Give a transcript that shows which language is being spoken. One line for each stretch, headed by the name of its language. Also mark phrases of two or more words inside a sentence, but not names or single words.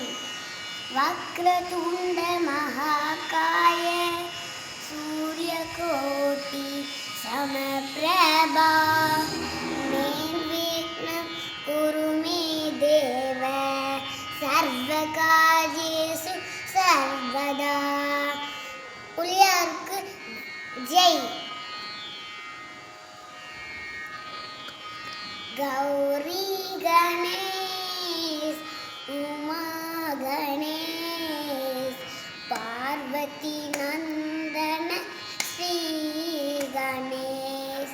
Sanskrit: वक्रतुण्ड महाकाय सूर्य कोटि समप्रभ निर्विघ्नं कुरु मे देव सर्वकार्येषु सर्वदा.
Tamil: பிள்ளையாருக்கு ஜெய்.
Hindi: गौरी गणेश उमा गणेश पार्वती नंदन श्री गणेश.